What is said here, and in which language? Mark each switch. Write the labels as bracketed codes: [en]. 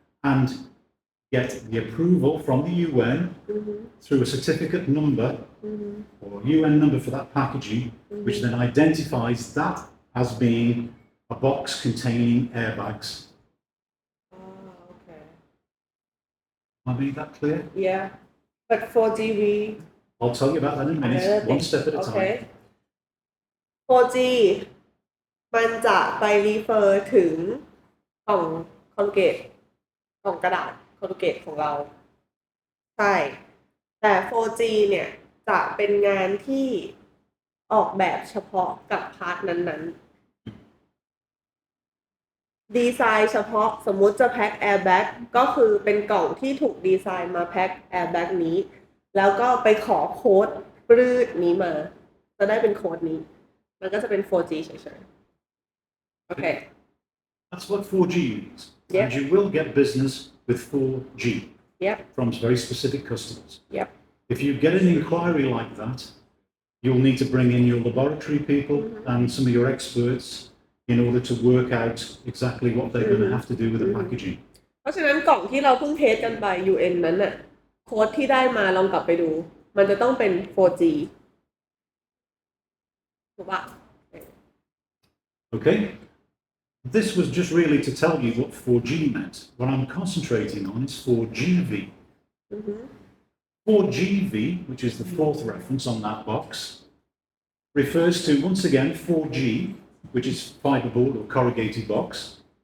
[en] And get the approval from the UN through a certificate number or UN number for that packaging, which then identifies that as being a box containing airbags. Okay. Have I made that clear? Yeah. But 4GB. I'll tell you about that in a minute, one step at a Okay. time. [th] 4G มันจะไป refer ถึงกล่องคอนเกตกล่องกระดาษคอนเกตของเราใช่แต่ 4G เนี่ยจะเป็นงานที่ออกแบบเฉพาะกับพาร์ทนั้นๆ ดีไซน์เฉพาะสมมุติจะแพ็คแอร์แบ็กก็คือเป็นกล่องที่ถูกดีไซน์มาแพ็คแอร์แบ็กนี้แล้วก็ไปขอโค้ดปรืดนี้มาจะได้เป็นโค้ดนี้มันก็จะเป็น 4G เฉยๆโอเค [en] That's what 4G means. Yep. And you will get business with 4G Yep. from very specific customers. Yep. If you get an inquiry like that, you'll need to bring in your laboratory people and some of your experts in order to work out exactly what they're going to have to do with the packaging. [th] เพราะฉะนั้นกล่องที่เราเพิ่งเทสกันไป UN นั้นน่ะโค้ดที่ได้มาลองกลับไปดูมันจะต้องเป็น 4G ถูกปะ [en] Okay? This was just really to tell you what 4G meant. What I'm concentrating on is 4GV. 4GV, which is the fourth reference on that box, refers to, once again, 4G, which is fiberboard or corrugated box.